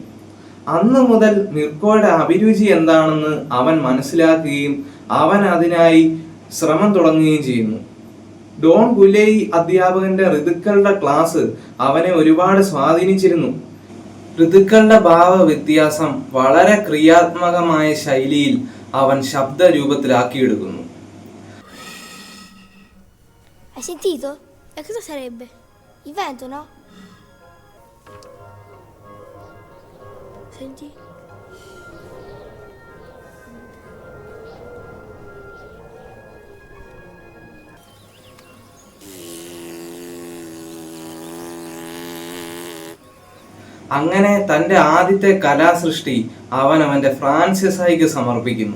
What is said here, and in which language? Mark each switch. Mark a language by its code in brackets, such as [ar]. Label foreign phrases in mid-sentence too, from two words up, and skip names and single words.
[ml] അന്ന് മുതൽ മിർക്കോയുടെ അഭിരുചി എന്താണെന്ന് അവൻ മനസ്സിലാക്കുകയും അവൻ അതിനായി ശ്രമം തുടങ്ങുകയും ചെയ്യുന്നു. ഡോൺ ഗുലേയി അധ്യാപകന്റെ ഋതുക്കളുടെ ക്ലാസ് അവനെ ഒരുപാട് സ്വാധീനിച്ചിരുന്നു. ഋതുക്കളുടെ ഭാവ വ്യത്യാസം വളരെ ക്രിയാത്മകമായ ശൈലിയിൽ അവൻ ശബ്ദ രൂപത്തിലാക്കിയെടുക്കുന്നു. [it] Hai sentito? E cosa sarebbe? Il vento, no? Senti? [ml] അങ്ങനെ തൻ്റെ ആദ്യത്തെ കലാസൃഷ്ടി അവൻ അവൻ്റെ ഫ്രാൻസിസായിക്ക് സമർപ്പിക്കുന്നു.